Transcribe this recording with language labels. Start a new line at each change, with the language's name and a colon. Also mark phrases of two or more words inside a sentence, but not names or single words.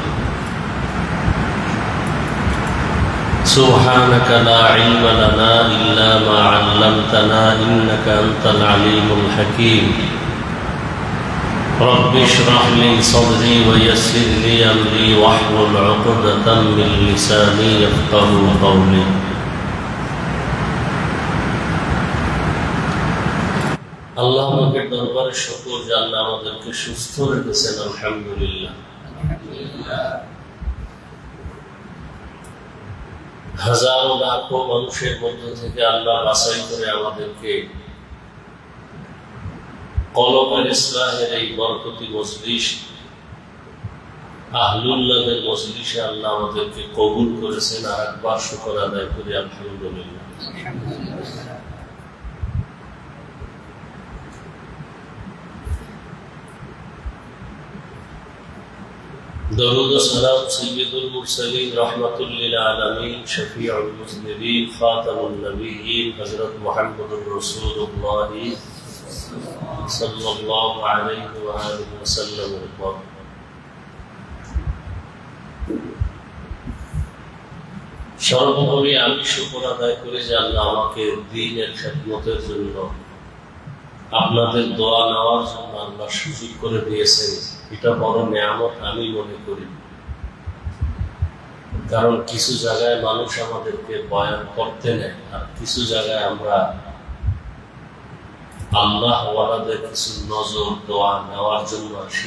Arabic: سبحانك لا علم لنا إلا ما علمتنا إنك أنت العليم الحكيم رب اشرح لي صدري ويسر لي أمري واحلل عقدة من لساني يفقهوا قولي
Bangla: আল্লাহ আমাদের দরবারে শুকর যে আল্লাহ আমাদেরকে সুস্থ রেখেছেন আলহামদুলিল্লাহ। হাজারো লাখো মানুষের মধ্য থেকে আল্লাহ বাছাই করে আমাদেরকে কলমের ইসলাহের এই বরকতি মজলিস আহলুল্লাহের মজলিসে আল্লাহ আমাদেরকে কবুল করেছেন। আর একবার শুকর আদায় করি আলহামদুলিল্লাহ।
Urdu: درود و سلام سید المرسلین رحمت للعالمین شفیع المذنبین خاتم النبیین حضرت محمد رسول اللہ صلی اللہ علیہ وآلہ وسلم اکبر۔
Bangla: সর্বোপরি আমি শুকর আদায় করি যে আল্লাহ আমাকে দ্বীনের খেদমতের জন্য আপনাদের দোয়া নেওয়ার জন্য আল্লাহ সুযোগ করে দিয়েছেন। এটা বড় নিয়ামত আমি মনে করি, কারণ কিছু জায়গায় মানুষ আমাদেরকে বয়ান করতে নেয় আর কিছু জায়গায় আমরা আল্লাহ ওয়ালাদের কিছু নজর দোয়া নেওয়ার জন্য আসি।